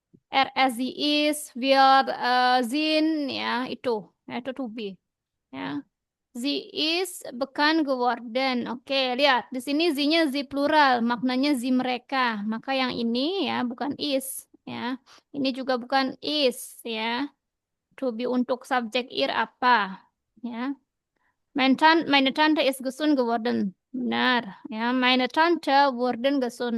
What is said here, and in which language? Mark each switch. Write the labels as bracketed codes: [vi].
[de] Er, sie ist, wir sind ya, [id] itu to be ya. [de] Sie ist bekannt geworden. [id] Oke, lihat di sini sie-nya sie plural, maknanya sie mereka. Maka yang ini ya bukan is ya. Ini juga bukan is ya. To be untuk subjek ir apa ya. [de] Meine Tante ist gesund geworden. [id] Benar ya. [de] Meine Tante wurden gesund.